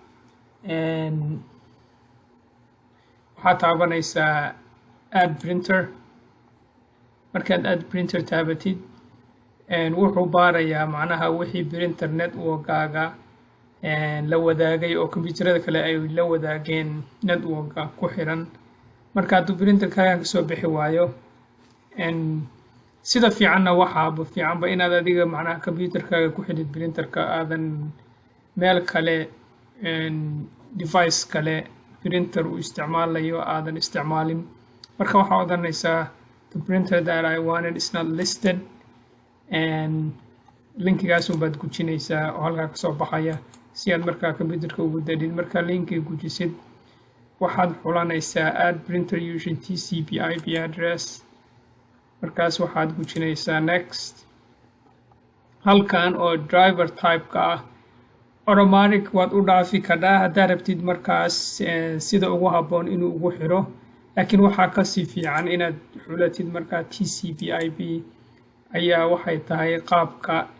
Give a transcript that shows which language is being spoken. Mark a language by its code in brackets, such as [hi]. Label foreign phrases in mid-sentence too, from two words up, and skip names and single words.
[so] waxaad taabanaysaa [en] add printer [so] markaad [en] add printer [so] taabatid wuxuu baarayaa macnaha wixii printer networkaaga la wadaagay oo computerada kale ay la wadaageen networka ku xiran marka hadduu printerkaaga kasoo bixi waayo sida fiicanna waxaaba fiicanba inaad adiga macnaha computerkaaga ku xidhid printerka aadan meel kale device kale printer uu isticmaalayo aadan isticmaalin marka waxaa odanaysaa [en] the printer that I wanted is not listed and [so] linkigaas baad gujinaysaa oo halkaa kasoo baxaya si aad markaa computerka ugu dadid markaa linkiga gujisid waxaad xulanaysaa [en] add printer using TCP IP address [so] markaas waxaad gujinaysaa next halkan oo [en] driver type- [so] ka ah automatic waad u dhaafi kadhaa haddaad rabtid markaas sida ugu habboon inuu ugu xiro laakiin waxaa kasii fiican inaad xulatid markaa TCP IP ayaa waxay tahay qaabka